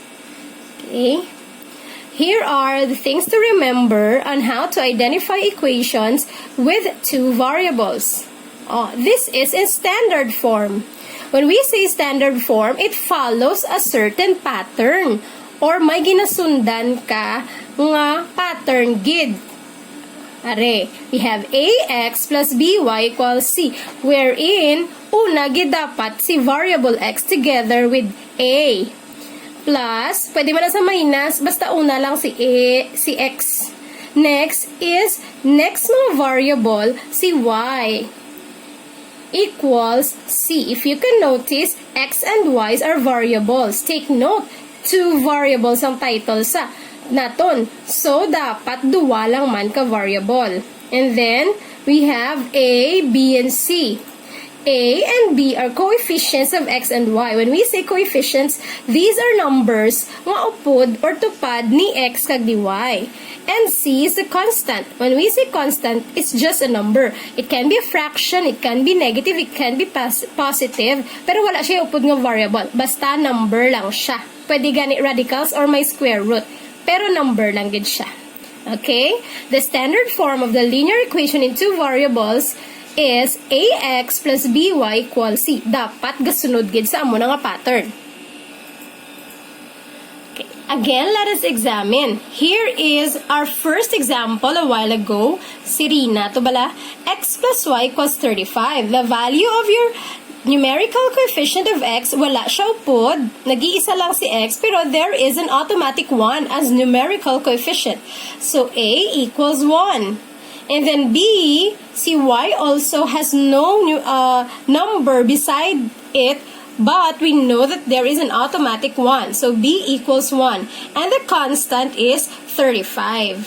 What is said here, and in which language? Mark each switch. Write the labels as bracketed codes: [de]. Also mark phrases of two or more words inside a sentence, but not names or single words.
[en] Okay. Here are the things to remember on how to identify equations with two variables. Oh, this is in standard form. When we say standard form, it follows a certain pattern or [hil] may ginasundan ka nga pattern gid. [en] Are, we have ax plus by equals c, wherein [hil] una gid dapat si variable x [en] together with a. Plus, [hil] pwede mo na sa minus, basta una lang si x. [en] Next is, next mga variable, si y. Equals c. If you can notice, x and y are variables. Take note, two variables [hil] ang title sa naton. So, dapat duwa lang man ka variable. [en] And then, we have a, b, and c. A and B are coefficients of x and y. When we say coefficients, these are numbers [hil] nga upod or tupad ni x kag ni y. [en] And C is a constant. When we say constant, it's just a number. It can be a fraction, it can be negative, it can be positive, [hil] pero wala siya upod nga variable. Basta number lang siya. Pwede gani radicals or may [en] square root, [hil] pero number lang gid siya. [en] Okay? The standard form of the linear equation in two variables is ax plus by equals c. [hil] Dapat gasunod gid sa amo nga pattern. [en] Okay. Again, let us examine. Here is our first example a while ago. Si Rina, [hil] to bala, [en] x plus y equals 35. The value of your numerical coefficient of x, [hil] wala siya upod. Nag-iisa lang si x, [en] pero there is an automatic 1 as numerical coefficient. So a equals 1. And then B, si y also has no number beside it, but we know that there is an automatic 1. So B equals 1. And the constant is 35.